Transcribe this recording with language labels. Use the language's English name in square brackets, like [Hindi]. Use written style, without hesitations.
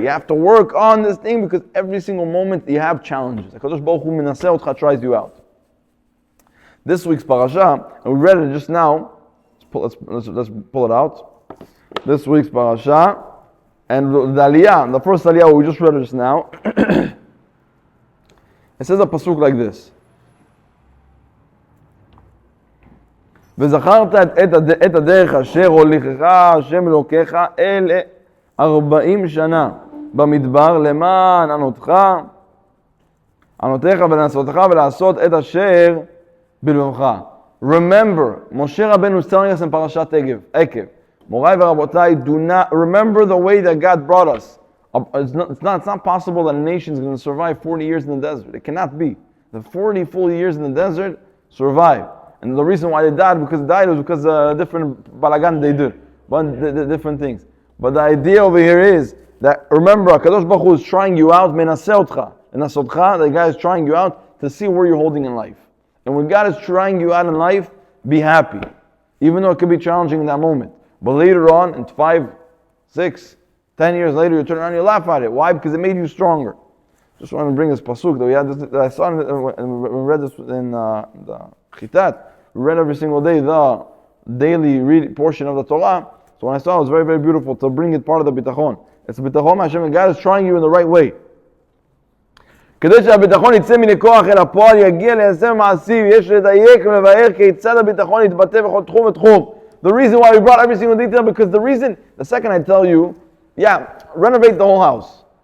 [English] You have to work on this thing because every single moment you have challenges. [Hebrew] Kadosh Baruch Hu minaseh otcha, [English] tries you out. This week's parasha, and we read it just now. Let's pull it out. This week's parasha, and the aliyah, the first aliyah we just read it just now. It says a pasuk like this: [Hebrew] וזכרת את הדרך אשר הוליכך השם אלוקיך אל 40 שנה במדבר למען ענותיך ולנסותך ולעשות את אשר בלבבך. [English] Remember, Moshe Rabbeinu is telling us in Parashat Ekev, Morai v'Rabotai, do not remember the way that God brought us. It's not possible that a nation is going to survive 40 years in the desert. It cannot be. The 40 full years in the desert survive. And the reason why they died was because different balagan they did, the different things. But the idea over here is that, remember, HaKadosh Baruch Hu is trying you out, [Hebrew] menaseh otcha. [English] And the guy is trying you out to see where you're holding in life. And when God is trying you out in life, be happy. Even though it could be challenging in that moment. But later on, in 5, 6, 10 years later, you turn around and you laugh at it. Why? Because it made you stronger. Just want to bring this pasuk that I saw, and we read this in the Chitat. We read every single day the daily portion of the Torah. So when I saw it, it was very, very beautiful to bring it part of the bitachon. It's bitachon Hashem, and God is trying you in the right way. [Hebrew] כדי שהביטחון יצא מן הכוח אל הפועל, יגיע ליישם מעשים, יש לדייק ולבאר כיצד הביטחון יתבטא בכל תחום ותחום. [English] The reason why we brought every single detail, because the second I tell you, renovate the whole house.